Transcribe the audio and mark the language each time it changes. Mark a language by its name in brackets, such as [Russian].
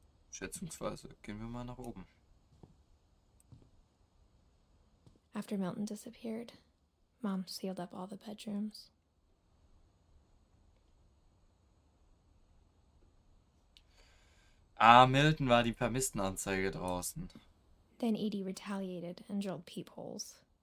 [German] Schätzungsweise gehen wir mal nach oben. [English] After Milton disappeared, Mom sealed up all the bedrooms. [German] Ah, Milton war die Vermisstenanzeige draußen. [English] Then Edie retaliated and drilled peepholes.